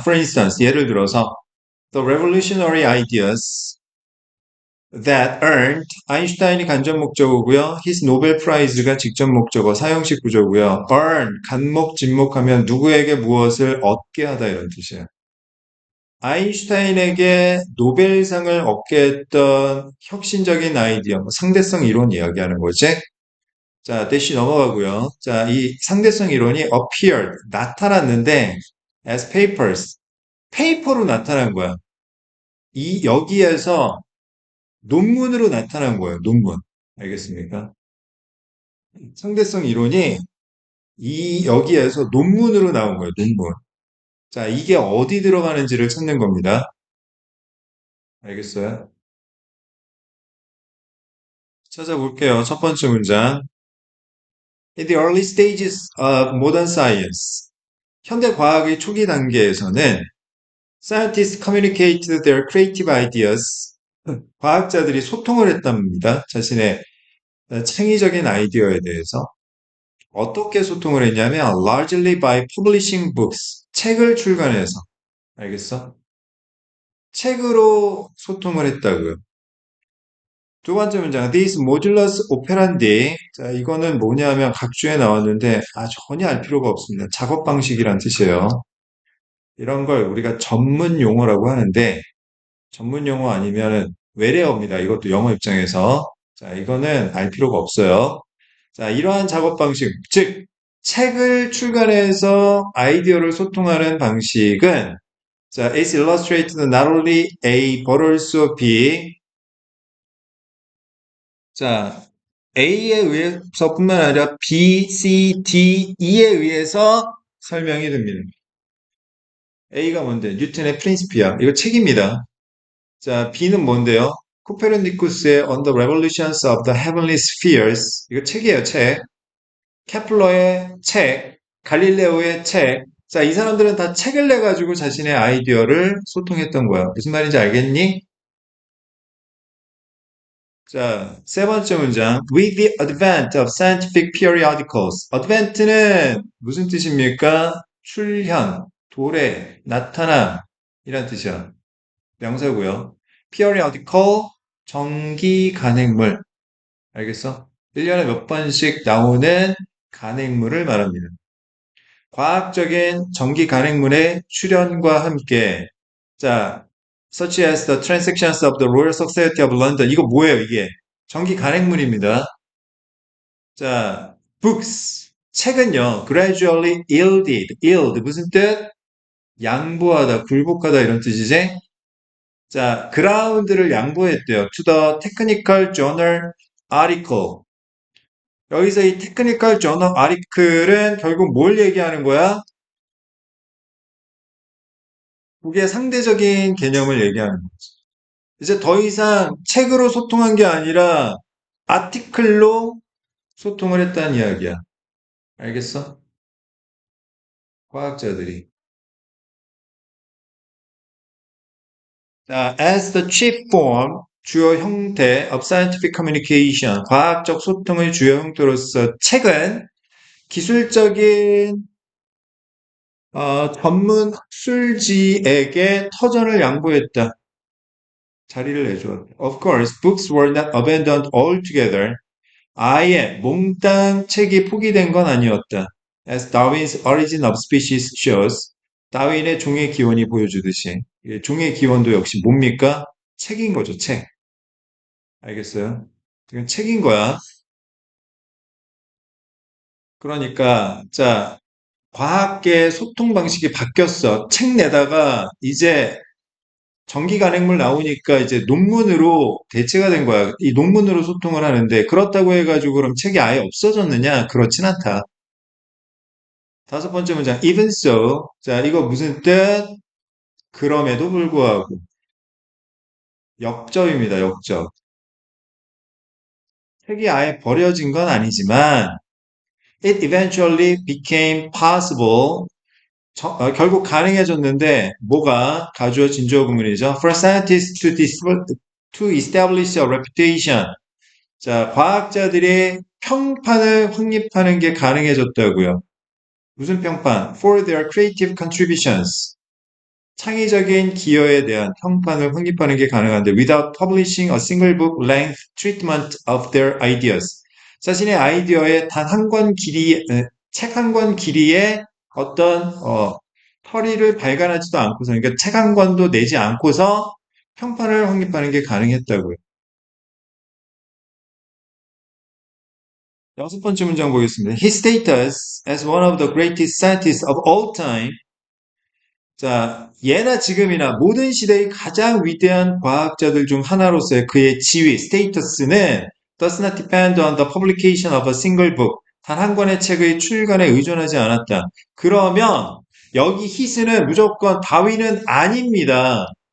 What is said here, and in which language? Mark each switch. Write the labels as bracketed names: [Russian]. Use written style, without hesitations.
[English] For instance, [Korean] 예를 들어서 [English] The revolutionary ideas that earned [Korean] 아인슈타인이 간접 목적어고요. [English] His Nobel Prize [Korean] 가 직접 목적어 사형식 구조고요. earn 간목 진목하면 누구에게 무엇을 얻게 하다 이런 뜻이에요. 아인슈타인에게 노벨상을 얻게 했던 혁신적인 아이디어, 뭐 상대성 이론 이야기하는 거지. 자, 대시 넘어가고요. 자, 이 상대성 이론이 appeared 나타났는데 [English] as papers [Korean] 페이퍼로 나타난 거야. 이 여기에서 논문으로 나타난 거예요. 논문. 알겠습니까? 상대성 이론이 이 여기에서 논문으로 나온 거예요. 논문. 자, 이게 어디 들어가는지를 찾는 겁니다. 알겠어요? 찾아볼게요. 첫 번째 문장. [English] In the early stages of modern science. [Korean] 현대 과학의 초기 단계에서는 [English] scientists communicated their creative ideas. [Korean] 과학자들이 소통을 했답니다. 자신의 창의적인 아이디어에 대해서. 어떻게 소통을 했냐면 [English] largely by publishing books. [Korean] 책을 출간해서. 알겠어? 책으로 소통을 했다고요. 두 번째 문장, [English] this modulus operandi. [Korean] 자, 이거는 뭐냐면 각주에 나왔는데, 전혀 알 필요가 없습니다. 작업 방식이란 뜻이에요. 이런 걸 우리가 전문 용어라고 하는데, 전문 용어 아니면은 외래어입니다. 이것도 영어 입장에서. 자, 이거는 알 필요가 없어요. 자, 이러한 작업 방식, 즉, 책을 출간해서 아이디어를 소통하는 방식은, 자, [English] is illustrated not only A but also B. [Korean] 자, A에 의해서뿐만 아니라 B, C, D, E에 의해서 설명이 됩니다. A가 뭔데? 뉴턴의 프린시피아. 이거 책입니다. 자, B는 뭔데요? [English] 코페르니쿠스의 On the Revolutions of the Heavenly Spheres. [Korean] 이거 책이에요, 책. 케플러의 책, 갈릴레오의 책. 자, 이 사람들은 다 책을 내가지고 자신의 아이디어를 소통했던 거야. 무슨 말인지 알겠니? 자, 세 번째 문장. [English] With the advent of scientific periodicals. [Korean] advent는 무슨 뜻입니까? 출현, 도래, 나타남 이란 뜻이야. 명사고요. periodical, 전기 간행물. 알겠어? 1년에 몇 번씩 나오는 간행물을 말합니다. 과학적인 전기 간행물의 출현과 함께, 자, [English] such as the transactions of the Royal Society of London. [Korean] 이거 뭐예요, 이게? 전기 간행물입니다. 자, books. 책은요, [English] gradually yield. [Korean] 무슨 뜻? 양보하다, 굴복하다 이런 뜻이지? 자, ground를 양보했대요. [English] to the technical journal article. [Korean] 여기서 이 테크니컬 저널 아리클은 결국 뭘 얘기하는 거야? 그게 상대적인 개념을 얘기하는 거지. 이제 더 이상 책으로 소통한 게 아니라 아티클로 소통을 했다는 이야기야. 알겠어? 과학자들이. 자, [English] as the chief form, [Korean] 주요 형태 [English] of scientific communication, [Korean] 과학적 소통의 주요 형태로서 책은 기술적인 전문 학술지에게 터전을 양보했다. 자리를 내주었다. [English] Of course, books were not abandoned altogether. [Korean] 아예 몽땅 책이 포기된 건 아니었다. [English] As Darwin's Origin of Species shows, [Korean] 다윈의 종의 기원이 보여주듯이 종의 기원도 역시 뭡니까? 책인 거죠, 책. 알겠어요? 이건 책인 거야. 그러니까 자, 과학계 소통 방식이 바뀌었어. 책 내다가 이제 전기 간행물 나오니까 이제 논문으로 대체가 된 거야. 이 논문으로 소통을 하는데 그렇다고 해가지고 그럼 책이 아예 없어졌느냐? 그렇진 않다. 다섯 번째 문장, [English] even so. [Korean] 자, 이거 무슨 뜻? 그럼에도 불구하고. 역접입니다, 역접. 책이 아예 버려진 건 아니지만, [English] it eventually became possible. [Korean] 결국 가능해졌는데, 뭐가 가주어 진주어 구문이죠? [English] For scientists to establish a reputation. [Korean] 자, 과학자들이 평판을 확립하는 게 가능해졌다고요. 무슨 평판? [English] For their creative contributions. [Korean] 창의적인 기여에 대한 평판을 확립하는 게 가능한데 [English] without publishing a single book length treatment of their ideas. [Korean] 자신의 아이디어의 단 한 권 길이, 책 한 권 길이의 어떤 터리를 발간하지도 않고서, 그러니까 책 한 권도 내지 않고서 평판을 확립하는 게 가능했다고요. 여섯 번째 문장 보겠습니다. [English] His status as one of the greatest scientists of all time. [Korean] 자, 예나 지금이나 모든 시대의 가장 위대한 과학자들 중 하나로서의 그의 지위, 스테이터스는 [English] does not depend on the publication of a single book. [Korean] 단 한 권의 책의 출간에 의존하지 않았다. 그러면 여기 히스는 무조건 다윈은 아닙니다.